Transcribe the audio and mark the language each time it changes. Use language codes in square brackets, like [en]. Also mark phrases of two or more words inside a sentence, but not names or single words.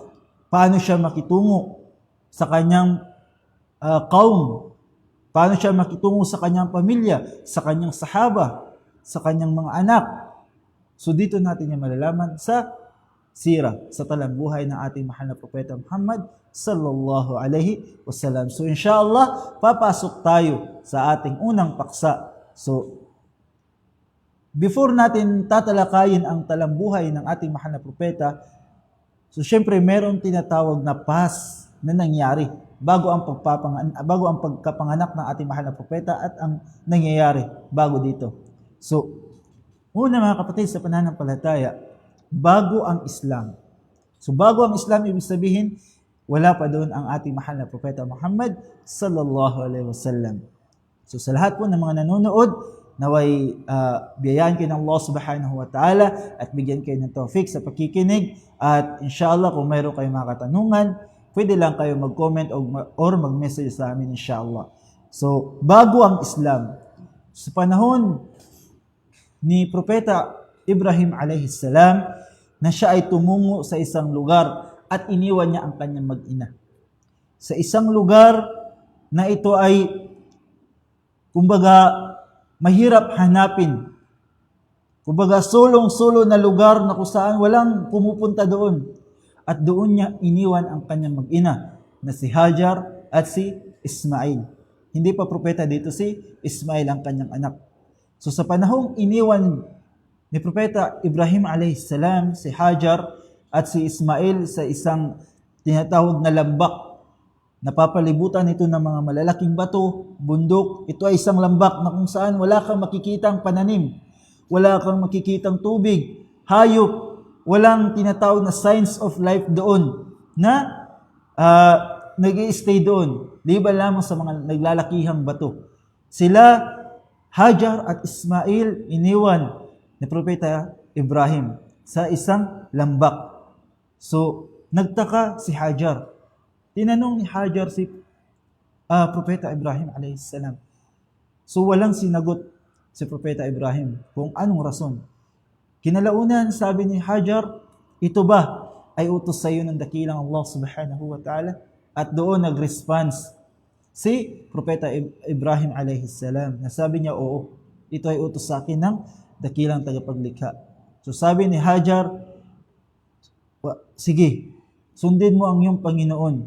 [tl] Paano siya makitungo sa kanyang kaum, paano siya makitungo sa kanyang pamilya, sa kanyang sahaba, sa kanyang mga anak. So dito natin yung malalaman sa sira, sa talambuhay ng ating mahal na propeta Muhammad [ar] صلى الله عليه وسلم. [tl] So inshallah, papasok tayo sa ating unang paksa. So before natin tatalakayin ang talambuhay ng ating mahal na propeta, so syempre meron tinatawag na past na nangyari bago ang pagkapanganak ng ating mahal na propeta at ang nangyayari bago dito. So, una mga kapatid sa pananampalataya, bago ang Islam. So, bago ang Islam, ibig sabihin, wala pa doon ang ating mahal na propeta Muhammad [ar] صلى الله عليه وسلم. [tl] So, sa lahat po ng mga nanonood, naway biyayaan kayo ng Allah [ar] سبحانه وتعالى [tl] at bigyan kayo ng tawfik sa pakikinig. At inshallah, kung mayroon kayong mga katanungan, pwede lang kayo mag-comment or mag-message sa amin inshallah. So, bago ang Islam, sa panahon ni Propeta Ibrahim [ar] عليه السلام, [tl] na siya ay tumungo sa isang lugar at iniwan niya ang kanyang mag-ina. Sa isang lugar na ito ay, kumbaga, mahirap hanapin. Kumbaga, sulong-sulo na lugar na kung saan walang pumupunta doon. At doon niya iniwan ang kanyang mag-ina na si Hajar at si Ismail. Hindi pa propeta dito si Ismail ang kanyang anak. So sa panahong iniwan ni Propeta Ibrahim [ar] عليه السلام [tl] si Hajar at si Ismail sa isang tinatawag na lambak, napapalibutan ito ng mga malalaking bato, bundok. Ito ay isang lambak na kung saan wala kang makikitang pananim, wala kang makikitang tubig, hayop, walang tinatawag na [en] signs of life [tl] doon na nag-i-stay doon, liban lamang sa mga naglalakihang bato. Sila, Hajar at Ismail, iniwan ni Propeta Ibrahim sa isang lambak. So, nagtaka si Hajar. Tinanong ni Hajar si Propeta Ibrahim [ar] عليه السلام. [tl] So walang sinagot si Propeta Ibrahim kung anong rason. Kinalaunan, sabi ni Hajar, ito ba ay utos sa iyo ng dakilang Allah [ar] سبحانه وتعالى? [tl] At doon nag-response si Propeta Ibrahim [ar] عليه السلام. [tl] Nasabi niya, oo, ito ay utos sa akin ng dakilang tagapaglikha. So sabi ni Hajar, sige, sundin mo ang iyong Panginoon.